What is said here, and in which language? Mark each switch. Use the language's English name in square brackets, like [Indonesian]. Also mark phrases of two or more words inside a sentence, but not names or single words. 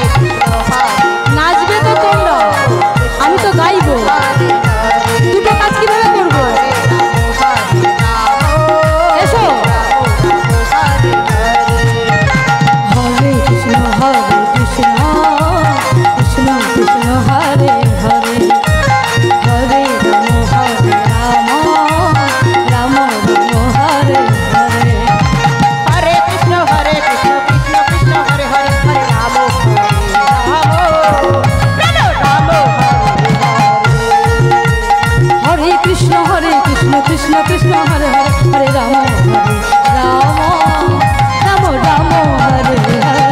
[Bangla] নাচবে তো তোমরা আমি তো গাইবো দুটো কাজ কিভাবে করবো এসো [Sanskrit] হরে কৃষ্ণ কৃষ্ণ কৃষ্ণ হরে হরে হরে রাম রাম রাম হরে হরে हरे कृष्ण कृष्ण कृष्ण हरे हरे हरे राम राम हरे कृष्ण कृष्ण कृष्ण हरे हरे हरे राम राम राम हरे हरे